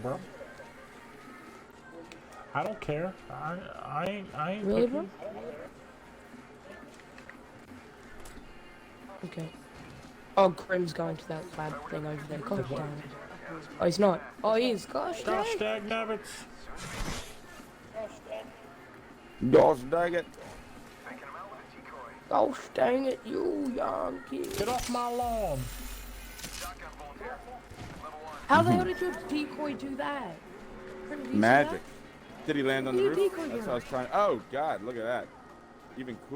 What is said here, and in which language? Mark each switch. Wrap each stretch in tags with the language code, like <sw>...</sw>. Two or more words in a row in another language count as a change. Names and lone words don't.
<en>bro? I don't care. I ain't Really, picky. bro? Okay. Oh, Grim's going to that lab thing over there. Gosh dang it. Oh, he's not. Oh, he is. Gosh dang. Gosh dang nabbits. Gosh dang it. Gosh dang it, you young kid. Get off my lawn. How the hell did your decoy do that? Did you see Magic. Did he land on the You roof? decoy That's him. what I was trying. Oh God, look at that. Even cooler.</en>